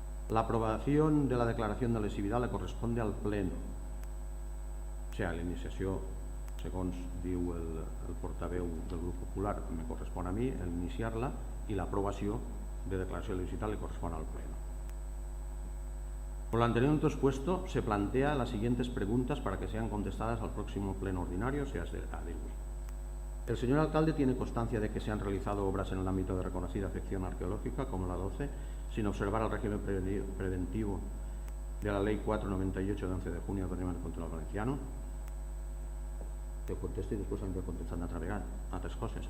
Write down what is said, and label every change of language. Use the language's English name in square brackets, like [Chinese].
[Spanish] La aprobación de la declaración de lesividad le corresponde al Pleno. [Catalan] O sigui, la iniciació, segons diu el portaveu del Grup Popular, me correspon a mi el iniciar-la, i l'aprovació de declaració de lesividad [Spanish] le corresponde al Pleno. Por lo anteriormente expuesto, se plantea las siguientes preguntas para que sean contestadas al próximo pleno ordinario, sea de hoy. El señor alcalde tiene constancia de que se han realizado obras en el ámbito de reconocida afección arqueológica, como la 12, sin observar el régimen preventivo de la Ley 498 de 11 de junio del Patrimonio Cultural Valenciano. [Catalan] Te contesto i després hem de contestar una altra vegada altres coses.